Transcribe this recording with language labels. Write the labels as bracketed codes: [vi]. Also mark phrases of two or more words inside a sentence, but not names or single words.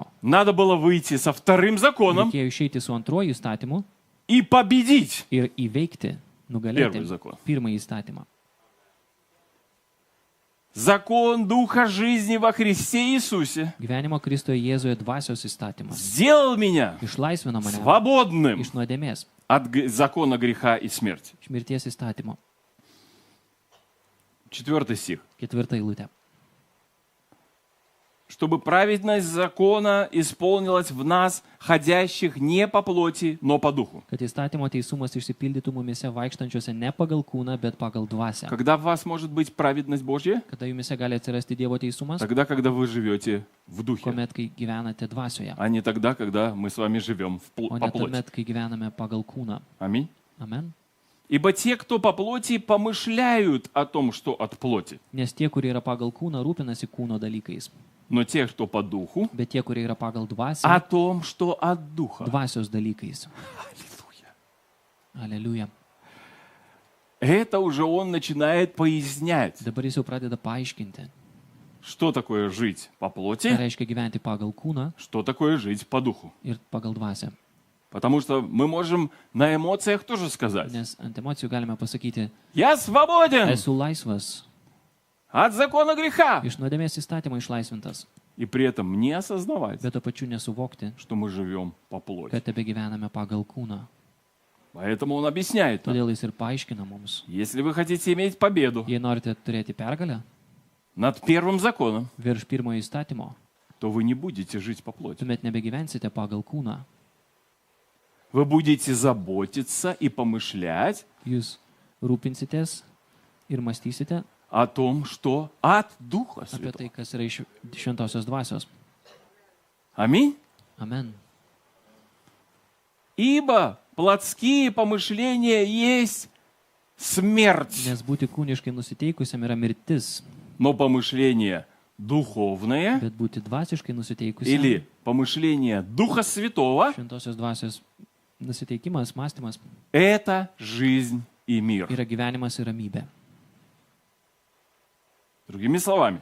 [ru] Надо было выйти со вторым законом [lt] Reikėjo išeiti su antruoju įstatymu [ru] и победить [lt] ir įveikti, nugalėti [ru] первый закон. [lt] pirmąjį įstatymą. [ru] Закон Духа жизни во Христе Иисусе [lt] Gyvenimo Kristoje Jėzuje dvasios įstatymas [ru] сделал меня [lt] išlaisvino mane [ru] свободным [lt] iš nuodėmės, [ru] от закона греха и смерти. [lt] iš mirties įstatymo. [ru] 4 стих. [lt] 4 eilutė. [ru] Чтобы праведность закона исполнилась в нас, ходящих не по плоти, но по духу. [lt] Kad įstatymo teisumas išsipildytų mumise vaikštančiuose ne pagal kūną, bet pagal dvasią. [ru] Когда в вас может быть праведность Божья? [lt] Kada jumise gali atsirasti Dievo teisumas, [ru] Тогда, когда вы живете в духе, [lt] kuomet, kai gyvenate dvasioje, [ru] а не тогда, когда мы с вами живем [lt] o [ru] по [lt] ne [ru] плоти. [lt] tuomet, kai gyvename pagal kūną. [ru] Аминь. [lt] Amen. [ru] Ибо те, кто по плоти, помышляют о том, что от плоти. [lt] Nes tie, kurie yra pagal kūną, rūpinasi kūno dalykais. [ru] Но те, кто по духу, [lt] Bet tie, kurie yra pagal dvasią, [ru] о том, что от духа. [lt] dvasios dalykais. [ru] Аллилуйя. [lt] Aleliuja. [ru] Это уже он начинает пояснять, [lt] Dabar jis jau pradeda paaiškinti, [ru] что такое жить по [lt] ką [ru] плоти, [lt] reiškia gyventi pagal kūną [ru] что такое жить по духу. [lt] ir pagal dvasią. [ru] Потому что мы можем на эмоциях тоже сказать: [lt] Nes ant emocijų galime pasakyti, [ru] я свободен [lt] esu laisvas, [ru] от закона греха. [lt] iš nuodėmės įstatymo išlaisvintas, [ru] И при этом не осознавать, [lt] bet to pačiu nesuvokti, [ru] что мы живем по плоти. [lt] kad tebe gyvename pagal kūną. [ru] Поэтому он объясняет нам, [lt] Todėl jis ir paaiškina mums. [ru] если вы хотите иметь победу [lt] Jei norite turėti pergalę [ru] над первым законом, [lt] virš pirmojo įstatymo, [ru] то вы не будете жить по плоти. [lt] tuomet nebegyvensite pagal kūną. [ru] Вы будете заботиться и помышлять [lt] Jūs rūpinsitės ir mąstysite [ru] о том, что от Духа [lt] apie [ru] Святого. [lt] tai, kas yra iš šventosios dvasios. [ru] Аминь. [lt] Amen. [ru] Ибо плотские помышления есть смерть, [lt] Nes būti kūniškai nusiteikusiam yra mirtis, [ru] но помышления духовные [lt] bet būti dvasiškai nusiteikusiam, [ru] или помышления Духа Святого [lt] šventosios dvasios nusiteikimas, mąstymas – [ru] это жизнь и мир. [lt] yra gyvenimas ir ramybė. [ru] Другими словами,